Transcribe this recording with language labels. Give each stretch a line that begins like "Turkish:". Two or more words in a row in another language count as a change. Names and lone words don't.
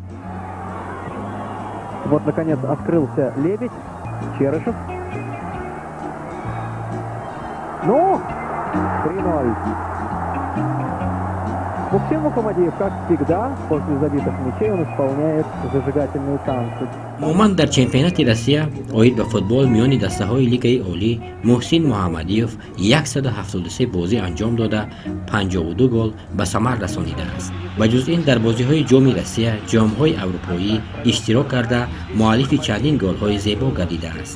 Russian: Вот, наконец, открылся Лебедь, Черышев. Ну, 3-0. Мухсин Мухамадиев, как всегда, после забитых мячей он исполняет зажигательные танцы.
Tajik: умуман дар чемпионати Россия оид ба футбол миёни дастаҳои лигаи олӣ муҳсин муҳаммадиёв 173 бозӣ анҷом дода 52 гол ба самар расонидааст. ба ҷуз ин дар бозиҳои ҷоми Россия, ҷомҳои аврупоӣ иштирок карда муаллифи чандин голҳои зебо гардидааст.